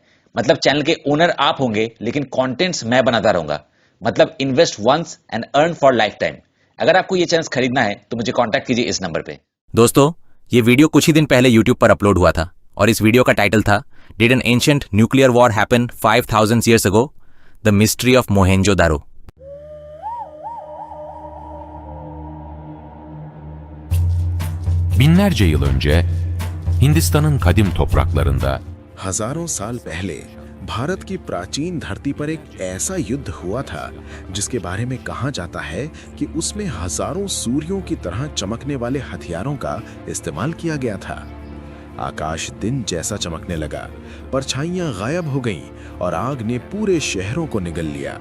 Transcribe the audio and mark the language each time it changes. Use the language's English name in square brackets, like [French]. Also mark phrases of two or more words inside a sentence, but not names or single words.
[Hindi] मतलब चैनल के ओनर आप होंगे लेकिन कंटेंट्स मैं बनाता रहूंगा। मतलब [English] invest once and earn for life time. [Hindi] अगर आपको ये चैनल्स खरीदना है तो मुझे कांटेक्ट कीजिए इस नंबर पे। दोस्तों, ये वीडियो कुछ ही दिन पहले यूट्यूब पर अपलोड हुआ था और इस वीडियो का टाइटल था [English] did an ancient nuclear war happen [Hindi] 5000 [English] years ago? The Mystery of Mohenjo-daro. [Turkish] Binlerce yıl önce Hindistan'ın kadim topraklarında [Hindi] हजारों साल पहले भारत की प्राचीन धरती पर एक ऐसा युद्ध हुआ था जिसके बारे में कहा जाता है कि उसमें हजारों सूर्यों की तरह चमकने वाले हथियारों का इस्तेमाल किया गया था। आकाश दिन जैसा चमकने लगा, परछाइयां गायब हो गईं और आग ने पूरे शहरों को निगल लिया।